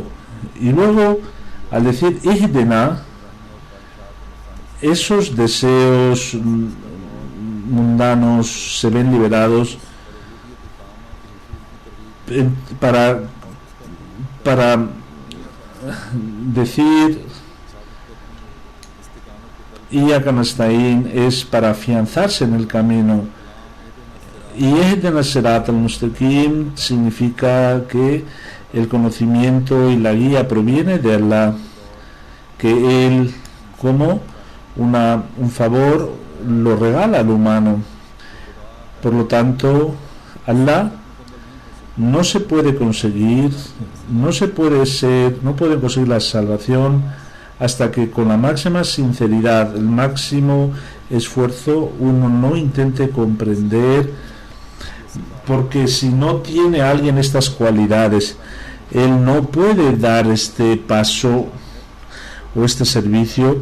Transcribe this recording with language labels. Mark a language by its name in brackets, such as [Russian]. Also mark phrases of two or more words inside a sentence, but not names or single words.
[Spanish] Y luego, al decir Ihdina, esos deseos mundanos se ven liberados para decir [Arabic] إياك نستعين [Spanish] es para afianzarse en el camino. Y [Arabic] اهدنا الصراط المستقيم [Spanish] significa que el conocimiento y la guía proviene de Allah, que Él, como un favor lo regala al humano. Por lo tanto, Allah no se puede conseguir, no puede conseguir la salvación hasta que con la máxima sinceridad, el máximo esfuerzo, uno no intente comprender, porque si no tiene alguien estas cualidades, él no puede dar este paso o este servicio.